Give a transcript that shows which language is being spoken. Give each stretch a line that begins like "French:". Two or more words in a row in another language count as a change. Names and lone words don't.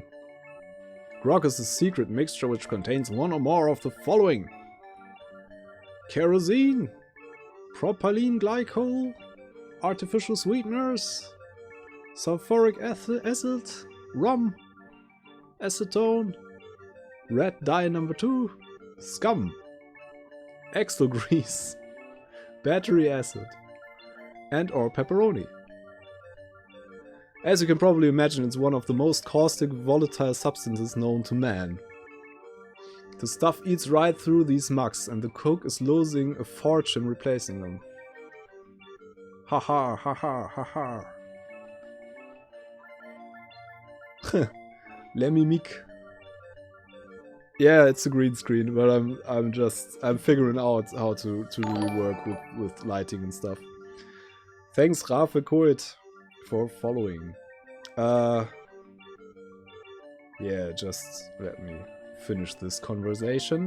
English: Grog is a secret mixture which contains one or more of the following: kerosene, propylene glycol, artificial sweeteners, sulfuric acid, rum, acetone, red dye number 2, scum, axle grease, battery acid, and or pepperoni. As you can probably imagine, it's one of the most caustic, volatile substances known to man. The stuff eats right through these mugs, and the cook is losing a fortune replacing them. Ha ha ha ha ha ha.
French: Le mimique.
English: Yeah, it's a green screen, but I'm figuring out how to really work with lighting and stuff. Thanks, Rafe Koit, for following. Yeah, just let me finish this conversation.